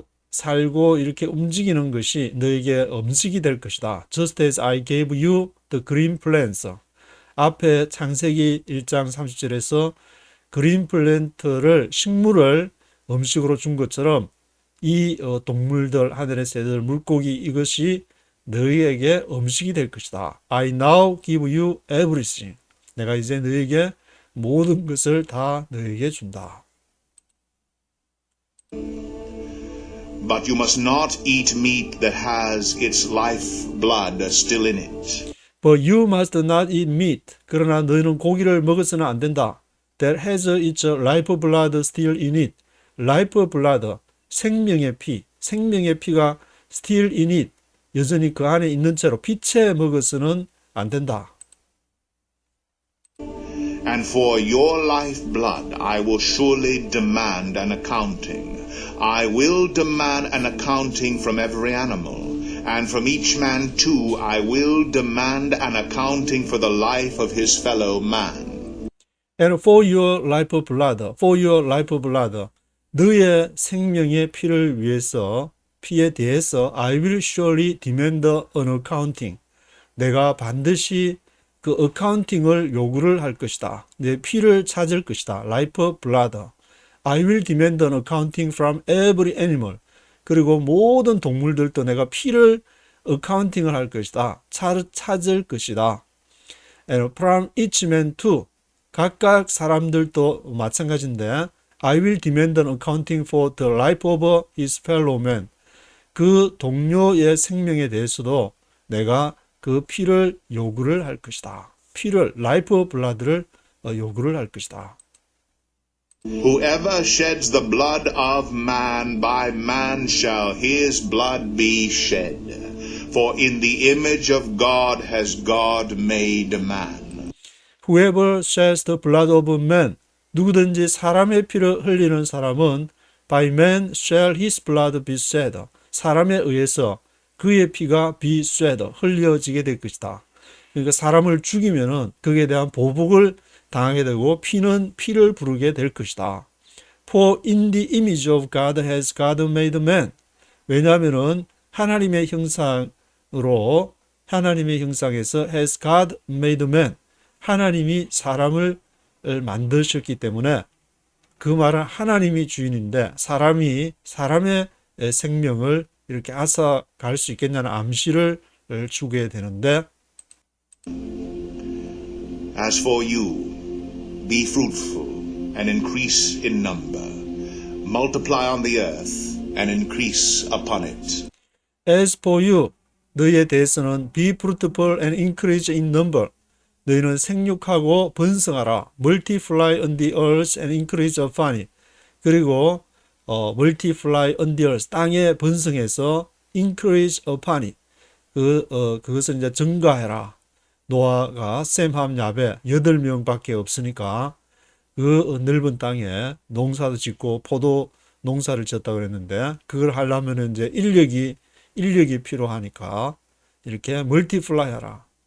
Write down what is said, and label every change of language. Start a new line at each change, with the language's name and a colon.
Korean: 살고 이렇게 움직이는 것이 너에게 음식이 될 것이다.
English: Just as I gave you the green plants.
Korean: 앞에 창세기 1장 30절에서 그린 플랜트를 식물을 음식으로 준 것처럼 이 동물들, 하늘의 새들, 물고기 이것이 너희에게 음식이 될 것이다.
English: I now give you everything.
Korean: 내가 이제 너희에게 모든 것을 다 너희에게 준다.
English: But you must not eat meat that has its life blood still in it. But you must not eat meat.
Korean: 그러나 너희는 고기를 먹어서는 안 된다.
English: That has its life blood still in it.
Korean: Life blood, 생명의 피. 생명의 피가
English: still in it.
Korean: 여전히 그 안에 있는 채로 피채 먹어서는 안 된다.
English: And for your life blood I will surely demand an accounting. I will demand an accounting from every animal, and from each man too I will demand an accounting for the life of his fellow man. And for your life blood, for your life blood,
Korean: 너의 생명의 피를 위해서, 피에 대해서
English: I will surely demand an accounting.
Korean: 내가 반드시 그 accounting을 요구를 할 것이다. 내 피를 찾을 것이다. life blood.
English: I will demand an accounting from every animal.
Korean: 그리고 모든 동물들도 내가 피를 accounting을 할 것이다. 찾을 것이다.
English: And from each man too.
Korean: 각각 사람들도 마찬가지인데
English: I will demand an accounting for the life of his fellow man.
Korean: 그 동료의 생명에 대해서도 내가 그 피를 요구를 할 것이다. 피를, life blood를 요구를 할 것이다.
English: Whoever sheds the blood of man, by man shall his blood be shed. For in the image of God has God made man. Whoever sheds the blood of man,
Korean: 누구든지 사람의 피를 흘리는 사람은
English: by man shall his blood be shed.
Korean: 사람에 의해서 그의 피가
English: be shed,
Korean: 흘려지게 될 것이다. 그러니까 사람을 죽이면은 그에 대한 보복을 당하게 되고 피는 피를 부르게 될 것이다.
English: For in the image of God has God made man.
Korean: 왜냐하면은 하나님의 형상으로 하나님의 형상에서
English: has God made man.
Korean: 하나님이 사람을 만드셨기 때문에 그 말은 하나님이 주인인데 사람이 사람의 생명을 이렇게 앗아갈 수 있겠냐는 암시를 주게 되는데
English: As for you, be fruitful and increase in number. Multiply on the earth and increase upon it. As for you,
Korean: 너희에 대해서는
English: be fruitful and increase in number.
Korean: 너희는 생육하고 번성하라.
English: Multiply on the earth and increase upon it.
Korean: 그리고
English: multiply on the earth,
Korean: 땅에 번성해서
English: increase upon it.
Korean: 그것을 이제 증가해라. 노아가 셈함 야베 8명밖에 없으니까 그 넓은 땅에 농사도 짓고 포도 농사를 지었다고 그랬는데 그걸 하려면 이제 인력이 필요하니까 이렇게 멀티플라이 하라.